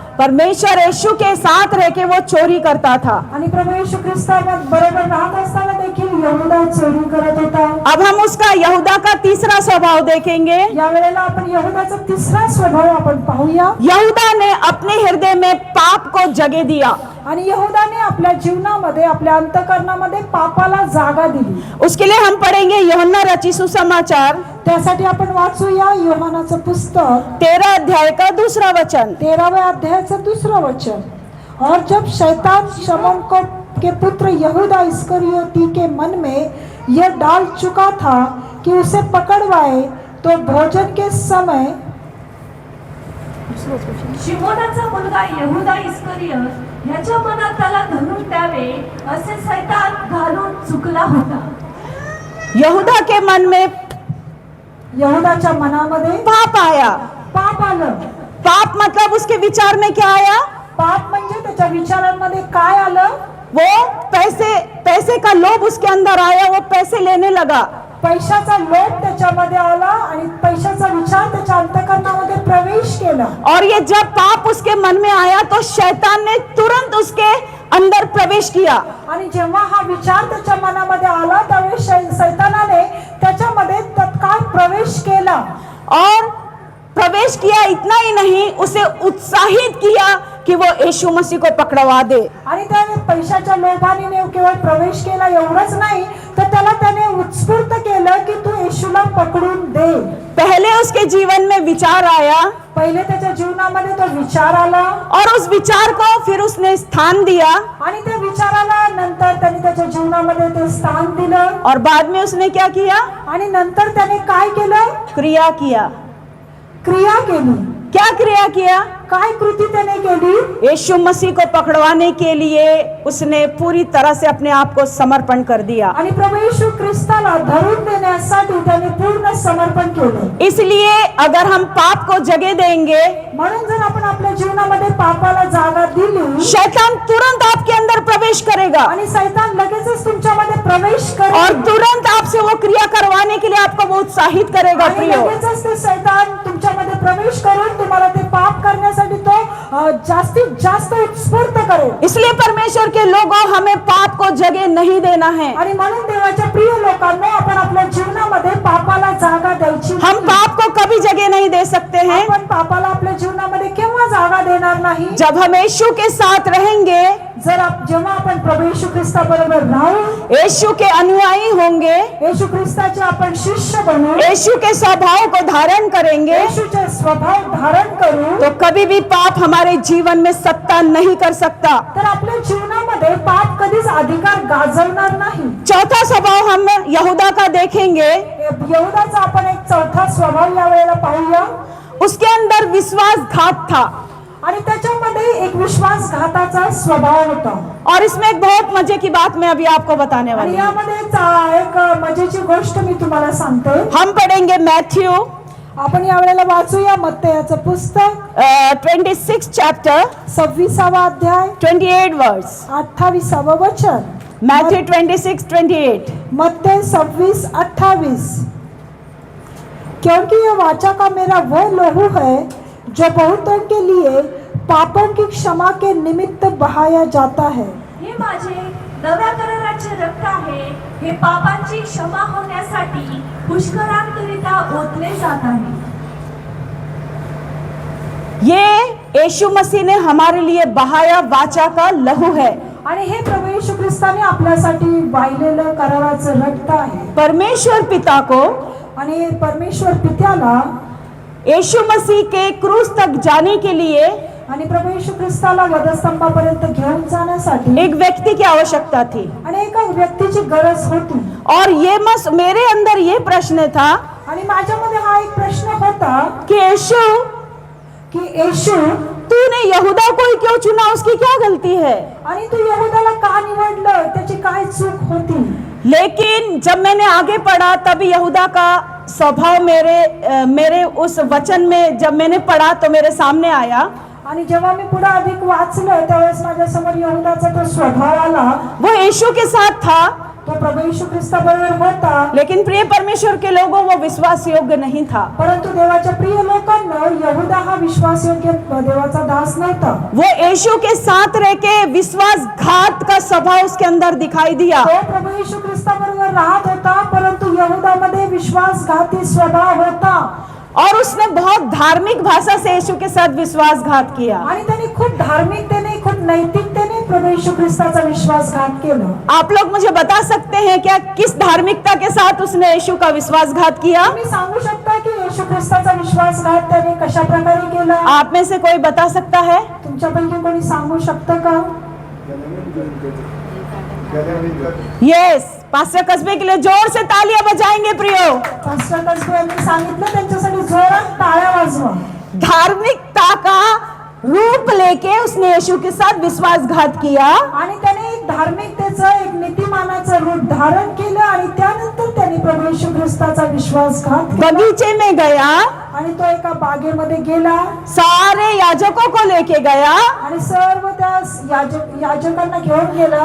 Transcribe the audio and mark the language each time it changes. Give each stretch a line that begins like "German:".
Hindi: परमेश्वर यीशु के साथ रह के वो चोरी करता था.
Marathi: आणि प्रभू येशू ख्रिस्ताबरोबर राहत असताना देखील यहूदा चोरी करत होता.
Hindi: अब हम उसका यहूदा का तीसरा स्वभाव देखेंगे.
Marathi: या वेळेला आपण यहूदाचा तिसरा स्वभाव आपण पाहूया.
Hindi: यहूदा ने अपने हृदय में पाप को जगह दिया.
Marathi: आणि यहूदाने आपल्या जीवनामध्ये आपल्या अंतःकरणामध्ये पापाला जागा दिली.
Hindi: उसके लिए हम पढ़ेंगे यूहन्ना रचित सुसमाचार
Marathi: त्यासाठी आपण वाचूया योहानाचं पुस्तक
Hindi: 13 अध्याय का 2रा वचन.
Marathi: 13व्या अध्यायाचं 2रं वचन.
Hindi: और जब शैतान शमौन के पुत्र यहूदा इस्करियोती के मन में यह डाल चुका था कि उसे पकड़वाए, तो भोजन के समय
Marathi: शिमोनाचा मुलगा यहूदा इस्करियत ह्याच्या मनात त्याला धरून द्यावे असे सैतान घालून चुकला होता.
Hindi: यहूदा के मन में
Marathi: यहूदाच्या मनामध्ये
Hindi: पाप आया.
Marathi: पाप आलं.
Hindi: पाप मतलब उसके विचार में क्या आया?
Marathi: पाप म्हणजे त्याच्या विचारांमध्ये काय आलं?
Hindi: वो पैसे का लोभ उसके अंदर आया. वो पैसे लेने लगा.
Marathi: पैशाचा लोभ त्याच्यामध्ये आला आणि पैशाचा विचार त्याच्या अंतःकरणामध्ये प्रवेश केला.
Hindi: और ये जब पाप उसके मन में आया तो शैतान ने तुरंत उसके अंदर प्रवेश किया.
Marathi: आणि जेव्हा हा विचार त्याच्या मनामध्ये आला त्यावेळेस शैतानाने त्याच्यामध्ये तत्काळ प्रवेश केला.
Hindi: और प्रवेश किया. इतना ही नहीं, उसे उत्साहित किया कि वो यीशु मसीह को पकड़वा दे.
Marathi: आणि त्याने पैशाच्या लोभाने केवळ प्रवेश केला एवढंच नाही तर त्याने उत्स्फूर्त केलं की तू येशूला पकडून दे.
Hindi: पहले उसके जीवन में विचार आया.
Marathi: पहिले त्याच्या जीवनामध्ये तो विचार आला.
Hindi: और उस विचार को फिर उसने स्थान दिया.
Marathi: आणि त्या विचाराला नंतर त्याने त्याच्या जीवनामध्ये ते स्थान दिलं.
Hindi: और बाद में उसने क्या किया?
Marathi: आणि नंतर त्याने काय केलं?
Hindi: क्रिया किया.
Marathi: क्रिया केली.
Hindi: क्या क्रिया किया?
Marathi: काय कृती त्याने केली?
Hindi: यीशु मसीह को पकड़वाने के लिए उसने पूरी तरह से अपने आप को समर्पण कर दिया।
Marathi: आणि प्रभू येशू ख्रिस्ताला धरून देण्यासाठी त्याने पूर्ण समर्पण केलं।
Hindi: इसलिए अगर हम पाप को जगह देंगे,
Marathi: म्हणून जर आपण आपल्या जीवनामध्ये पापाला जागा दिली,
Hindi: शैतान तुरंत आपके अंदर प्रवेश करेगा
Marathi: आणि शैतान लगेचच तुमच्यामध्ये प्रवेश
Hindi: और
Marathi: करेल
Hindi: तुरंत आपसे वो क्रिया करवाने के लिए आपको वो उत्साहित करेगा।
Marathi: आणि प्रियो, लगेचच ते शैतान तुमच्यामध्ये प्रवेश करून तुम्हाला ते पाप करण्यासाठी तो जास्तीत जास्त उत्स्फूर्त करेल।
Hindi: इसलिए परमेश्वर के लोगों, हमें पाप को जगह नहीं देना है।
Marathi: आणि म्हणून देवाच्या प्रिय लोकांनो, आपण आपल्या जीवनामध्ये पापाला जागा द्यायची
Hindi: हम
Marathi: नाही।
Hindi: पाप को कभी जगह नहीं दे सकते हैं।
Marathi: आपण पापाला आपल्या जीवनामध्ये केव्हा जागा देणार नाही?
Hindi: जब हम यीशु के साथ रहेंगे,
Marathi: जेव्हा आपण प्रभू येशू ख्रिस्ता बरोबर राहू,
Hindi: यीशु के अनुयायी होंगे,
Marathi: येशू ख्रिस्ताचे आपण शिष्य बनू,
Hindi: यीशु के स्वभाव को धारण करेंगे,
Marathi: येशूचे स्वभाव धारण करू,
Hindi: तो कभी भी पाप हमारे जीवन में सत्ता नहीं कर सकता।
Marathi: तर आपल्या जीवनामध्ये पाप कधीच अधिकार गाजवणार नाही।
Hindi: चौथा स्वभाव हम यहूदा का देखेंगे।
Marathi: यहूदाचा आपण एक चौथा स्वभाव या वेळेला पाहूया।
Hindi: उसके अंदर विश्वासघात था
Marathi: आणि त्याच्यामध्ये एक विश्वासघाताचा स्वभाव होता।
Hindi: और इसमें एक बहुत मजे की बात मैं अभी आपको बताने
Marathi: आणि
Hindi: वाली हूँ।
Marathi: यामध्ये एक मजेची गोष्ट मी तुम्हाला सांगते।
Hindi: हम पढ़ेंगे मैथ्यू
Marathi: आपण या वेळेला वाचूया मत्तयाचं पुस्तक
Hindi: 26 चैप्टर
Marathi: 26वा अध्याय
Hindi: 28 वर्स।
Marathi: 28वा वचन।
Hindi: मैथ्यू 26:28।
Marathi: मत्तय 26:28।
Hindi: क्योंकि यह वाचा का मेरा वह लहू है जो बहुतों के लिए पापों की क्षमा के निमित्त बहाया जाता है।
Marathi: हे माझे नव्या कराराचे रक्त आहे, हे पापांची क्षमा होण्यासाठी पुष्करांकरिता ओतले जात आहे।
Hindi: ये यीशु मसीह ने हमारे लिए बहाया वाचा का लहू है।
Marathi: आणि हे प्रभू येशू ख्रिस्ताने आपल्यासाठी वाहिलेलं कराराचं रक्त आहे।
Hindi: परमेश्वर पिता को
Marathi: आणि परमेश्वर पित्याला
Hindi: यीशु मसीह के क्रूस तक जाने के लिए
Marathi: आणि प्रभू येशू ख्रिस्ताला वधस्तंभापर्यंत घेऊन जाण्यासाठी
Hindi: एक व्यक्ति की आवश्यकता थी।
Marathi: आणि एका व्यक्तीची गरज होती।
Hindi: और ये मेरे अंदर ये प्रश्न था
Marathi: आणि माझ्यामध्ये हा एक प्रश्न होता
Hindi: कि यीशु,
Marathi: की येशू,
Hindi: तूने यहूदा को ही क्यों चुना? उसकी क्या गलती है?
Marathi: आणि तू यहूदाला का निवडलं? त्याची काय चूक होती?
Hindi: लेकिन जब मैंने आगे पढ़ा तब यहूदा का स्वभाव मेरे उस वचन में जब मैंने पढ़ा तो मेरे सामने आया।
Marathi: आणि जेव्हा मी पुढे अधिक वाचलं त्यावेळेस माझ्या समोर यहूदाचा तो स्वभाव आला।
Hindi: वो यीशु के साथ था,
Marathi: तो प्रभू येशू ख्रिस्ता बरोबर होता,
Hindi: लेकिन प्रिय परमेश्वर के लोगों वो विश्वास योग्य नहीं था।
Marathi: परंतु देवाच्या प्रिय लोकांना यहूदा हा विश्वासयोग्य देवाचा दास नव्हता।
Hindi: वो यीशु के साथ रह के विश्वासघात का स्वभाव उसके अंदर दिखाई दिया।
Marathi: तो प्रभू येशू ख्रिस्ता बरोबर राहत होता, परंतु यहूदामध्ये विश्वासघाती स्वभाव होता।
Hindi: और उसने बहुत धार्मिक भाषा से यीशु के साथ विश्वासघात किया।
Marathi: आणि त्याने खूप धार्मिकतेने, खूप नैतिकतेने प्रभू येशू ख्रिस्ताचा विश्वासघात केला।
Hindi: आप लोग मुझे बता सकते हैं क्या किस धार्मिकता के साथ उसने यीशु का विश्वासघात किया?
Marathi: तुम्ही सांगू शकता की येशू ख्रिस्ताचा विश्वासघात त्याने कशा प्रकारे केला?
Hindi: आप में से कोई बता सकता है?
Marathi: तुमच्यापैकी कोणी सांगू शकतं का?
Hindi: यस, पास्टर कस्बे के लिए जोर से तालियां बजाएंगे प्रियो।
Marathi: पास्टर कसबे यांनी सांगितलं, त्यांच्यासाठी जोरात टाळ्या वाजवा।
Hindi: धार्मिकता का रूप लेके उसने यीशु के साथ विश्वासघात किया
Marathi: आणि त्याने एक धार्मिकतेचं, एक नीतिमानाचं रूप धारण केलं आणि त्यानंतर त्याने प्रभू येशू ख्रिस्ताचा विश्वासघात केला।
Hindi: बगीचे में गया,
Marathi: आणि तो एका बागेमध्ये गेला
Hindi: सारे याजकों को लेके गया
Marathi: आणि सर्व त्या याजकांना घेऊन गेला